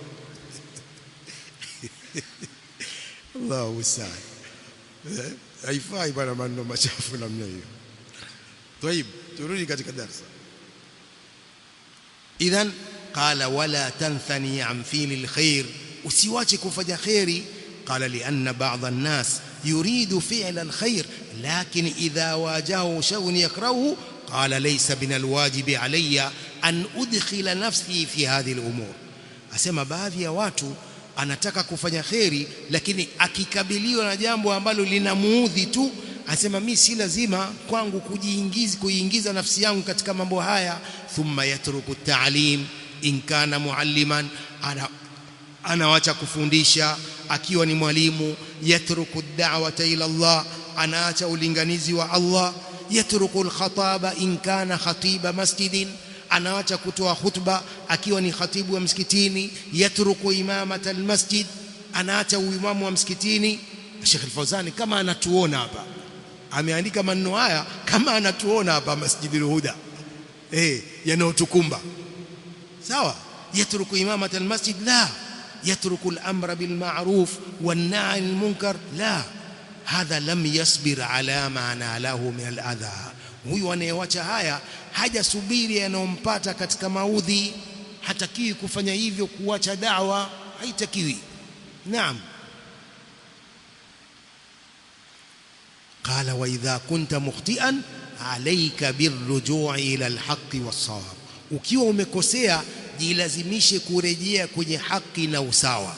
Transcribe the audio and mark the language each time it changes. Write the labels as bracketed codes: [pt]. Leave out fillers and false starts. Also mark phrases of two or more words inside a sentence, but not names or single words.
[ar] الله سعد. [sw] Haifai bana maneno machafu namna hiyo. [ar] Tayib, [sw] turudi katika darasa. [ar] إذن قال ولا تنثني عن فعل الخير, [sw] usiwache kufanya khairi. [ar] قال لي أن بعض الناس يريد فعل الخير لكن إذا واجهه شيء يكرهه قال ليس من الواجب علي أن أدخل نفسي في هذه الأمور. [sw] Asema baadhi ya watu anataka kufanya kheri, lakini akikabiliwa na jambo ambalo linamuudhi tu asema mimi si lazima kwangu kuiingiza nafsi yangu katika mambo haya. [ar] ثم يترك التعليم إن كان معلما, [sw] anawacha kufundisha akiwa ni mwalimu. [ar] يترك الدعوة إلى الله, [sw] anaacha ulinganizi wa Allah. [ar] يترك الخطابة إن كان خطيب مسجد, [sw] anaacha kutoa khutba akiwa ni khatibu wa msikitini. [ar] يترك إمامة المسجد, [sw] anaacha uimamu wa msikitini. Sheikh Al-Fawzani kama anatuona hapa, ameandika maneno haya kama anatuona hapa Masjidul Huda yanayotukumba. [ar] Sawa, يترك إمامة المسجد لا يترك الأمر بالمعروف والنهي عن المنكر لا هذا لم يصبر على ما ناله من الأذى. [sw] Huyu anayewacha haya hajasubiri yanayompata katika maudhi. Hatakiwi kufanya hivyo, kuacha da'wa haitakiwi. Naam. [ar] قال وإذا كنت مخطئا عليك بالرجوع إلى الحق والصواب, [sw] ukiwa umekosea jilazimishe kurejea kwenye haki na usawa.